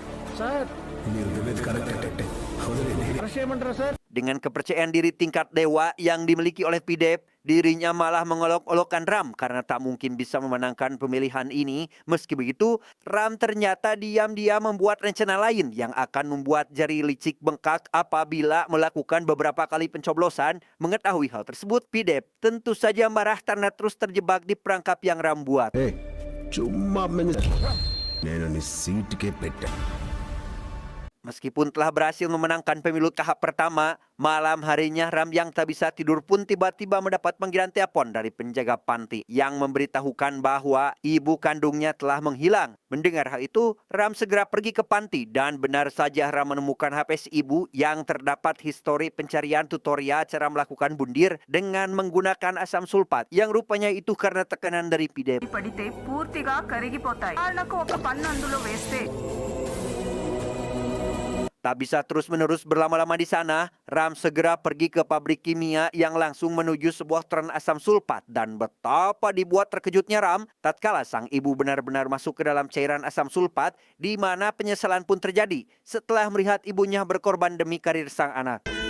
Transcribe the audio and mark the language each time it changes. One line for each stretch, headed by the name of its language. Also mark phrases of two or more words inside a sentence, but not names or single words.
Indonesian: Dengan kepercayaan diri tingkat dewa yang dimiliki oleh PDEP, dirinya malah mengolok-olokkan Ram karena tak mungkin bisa memenangkan pemilihan ini. Meski begitu, Ram ternyata diam-diam membuat rencana lain yang akan membuat jari licik bengkak apabila melakukan beberapa kali pencoblosan. Mengetahui hal tersebut, PDEP tentu saja marah karena terus terjebak di perangkap yang Ram buat.
Telugu: చుమ్మా మినిస్టర్. నేను నీ సీటుకే పెట్టా.
Indonesian: Meskipun telah berhasil memenangkan pemilu tahap pertama, malam harinya Ram yang tak bisa tidur pun tiba-tiba mendapat panggilan telepon dari penjaga panti yang memberitahukan bahwa ibu kandungnya telah menghilang. Mendengar hal itu, Ram segera pergi ke panti dan benar saja Ram menemukan HP si ibu yang terdapat histori pencarian tutorial cara melakukan bundir dengan menggunakan asam sulfat yang rupanya itu karena tekanan dari PDEP.
Telugu: పడితే పూర్తిగా కరిగిపోతాయి కాళ్ళకు ఒక పన్ను అందులో వేస్తే
Indonesian: Tak bisa terus-menerus berlama-lama di sana, Ram segera pergi ke pabrik kimia yang langsung menuju sebuah tren asam sulfat. Dan betapa dibuat terkejutnya Ram tatkala sang ibu benar-benar masuk ke dalam cairan asam sulfat, di mana penyesalan pun terjadi setelah melihat ibunya berkorban demi karir sang anak.